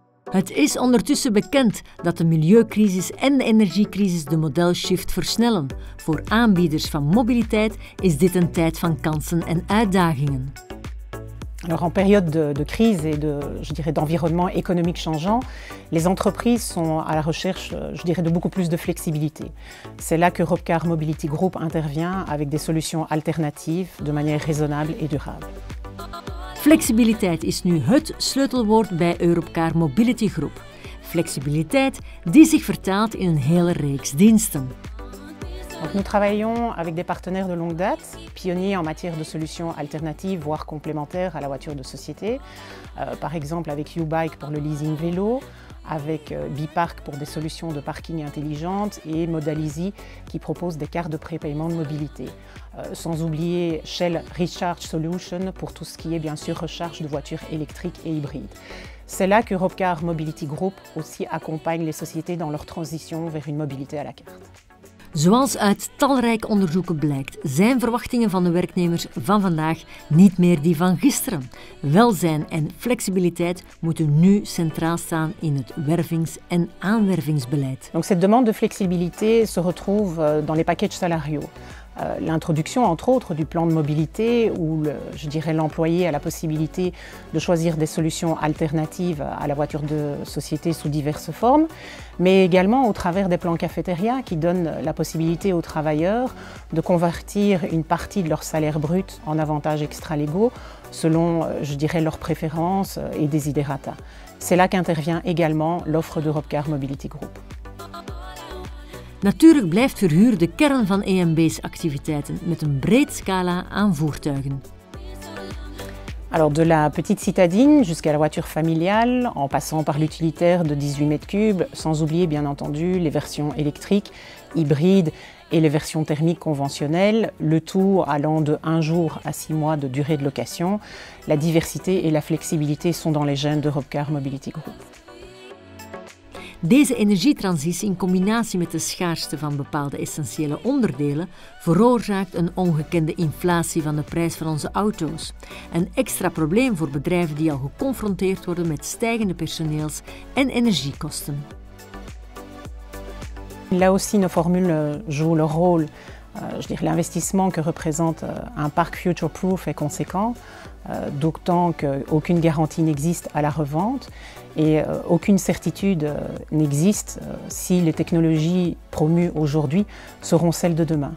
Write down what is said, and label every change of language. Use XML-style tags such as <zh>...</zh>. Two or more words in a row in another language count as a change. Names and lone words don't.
<nl>Het is ondertussen bekend dat de milieucrisis en de energiecrisis de modelshift versnellen. Voor aanbieders van mobiliteit is dit een tijd van kansen en uitdagingen.</nl> <fr>Alors en période de crise et d'environnement économique changeant, les entreprises sont à la recherche, de beaucoup plus de flexibilité. C'est là que Europcar Mobility Group intervient avec des solutions alternatives de manière raisonnable et durable.</fr> <nl>Flexibiliteit is nu het sleutelwoord bij Europcar Mobility Group. Flexibiliteit die zich vertaalt in een hele reeks diensten.</nl> <fr>Donc nous travaillons avec des partenaires de longue date, pionniers en matière de solutions alternatives, voire complémentaires à la voiture de société. Par exemple avec YouBike pour le leasing vélo, avec Bipark pour des solutions de parking intelligentes et Modalizy qui propose des cartes de prépaiement de mobilité. Sans oublier Shell Recharge Solution pour tout ce qui est bien sûr recharge de voitures électriques et hybrides. C'est là que Europcar Mobility Group aussi accompagne les sociétés dans leur transition vers une mobilité à la carte.</fr> <nl>Zoals uit talrijke onderzoeken blijkt, zijn verwachtingen van de werknemers van vandaag niet meer die van gisteren. Welzijn en flexibiliteit moeten nu centraal staan in het wervings- en aanwervingsbeleid.</nl> <fr>Donc cette demande de flexibilité se retrouve dans les packages salariaux. L'introduction, entre autres, du plan de mobilité où l'employé a la possibilité de choisir des solutions alternatives à la voiture de société sous diverses formes, mais également au travers des plans cafétéria qui donnent la possibilité aux travailleurs de convertir une partie de leur salaire brut en avantages extra-légaux selon, leurs préférences et desiderata. C'est là qu'intervient également l'offre d'Europcar Mobility Group.</fr> <nl>Natuurlijk blijft verhuur de kern van EMB's activiteiten met een breed scala aan voertuigen.</nl> <fr>Alors de la petite citadine jusqu'à la voiture familiale, en passant par l'utilitaire de 18 m3, sans oublier bien entendu les versions électriques, hybrides et les versions thermiques conventionnelles, le tout allant de 1 jour à 6 mois de durée de location. La diversité et la flexibilité sont dans les gènes d'Europcar Mobility Group.</fr> <nl>Deze energietransitie in combinatie met de schaarste van bepaalde essentiële onderdelen veroorzaakt een ongekende inflatie van de prijs van onze auto's. Een extra probleem voor bedrijven die al geconfronteerd worden met stijgende personeels- en energiekosten.</nl> <fr>Là aussi, nos formules jouent leur rôle. L'investissement que représente un parc future-proof est conséquent, d'autant qu'aucune garantie n'existe à la revente et aucune certitude n'existe si les technologies promues aujourd'hui seront celles de demain.</fr>